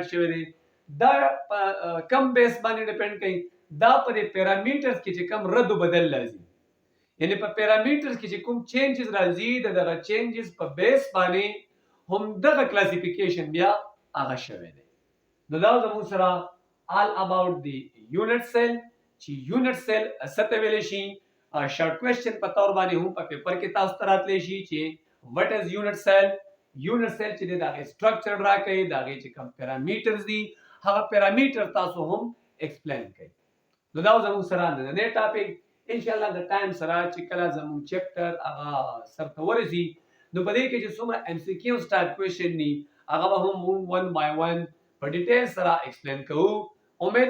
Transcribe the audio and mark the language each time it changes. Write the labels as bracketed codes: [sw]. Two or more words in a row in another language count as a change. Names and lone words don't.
[ps] شوی دی دا کم بیس باندې ډیپند کوي دا په پیرامیټرز کې چې کوم رد او بدل راځي یعنی په پیرامیټرز کې چې کوم چینجز راځي دغه چینجز په بیس باندې هم دغه کلاسیفیکیشن بیا هغه شوی دی نو دا زموږ سره [en] all about the unit cell [ps] چې [en] unit cell [ps] څه ته ویل شي [en] short question [ps] په تور باندې هم په پیپر کې تاسو ته راتلی شي چې [en] what is unit cell [ps] چې دا سټرکچر راکړي دا چې کوم پیرامیټرز دي هغه پیرامیټر تاسو هم ایکسپلین کړئ نو دا زموږ سره نن ټاپک [ar] ان شاء الله [ps] د ټایم سره چې کله زموږ چپټر هغه سرته ورسي نو په دې کې چې څومره MCQs [en] type question [ps] دي هغه به هم 1 by 1 په ډیټیل سره ایکسپلین کوو امید